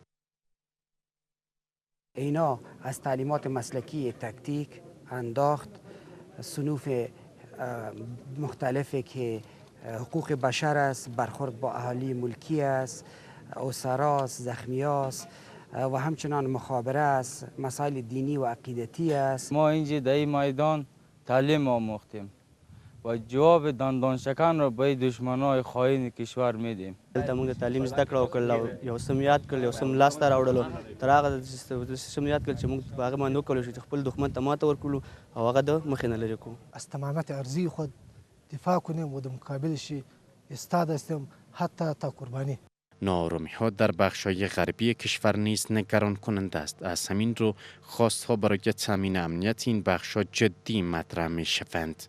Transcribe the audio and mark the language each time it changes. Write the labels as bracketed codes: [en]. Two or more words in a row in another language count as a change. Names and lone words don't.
[fa] اینا از تعلیمات مسلکی تکتیک، انداخت، صنوف مختلفی که حقوق بشر است، برخورد با اهالی ملکی است، اسراست، زخمیاست و همچنان مخابره است، مسائل دینی و عقیدتی است. ما اینجا در این میدان تعلیم آموختیم و جواب دندانشکن را به دشمنای خائن کشور میدیم. [ps] دلته موږ تعلیم زده کړو او یو سم یاد کړل، یو سم لاس ته راوړلو، تر هغه سم یاد کړل چې موږ په هغه باندې وکړو چې خپل دښمن ته ماته ورکړو او هغه د مخې نه لرې کړو. [fa] از تمامیت ارضی خود دفاع کنیم و در مقابلش ایستاده هستیم حتی تا قربانی. ناآرامی‌ها در بخش‌های غربی کشور نیز نگران کننده است. از همین رو خواست‌ها برای تامین امنیت این بخش‌ها جدی مطرح می‌شوند.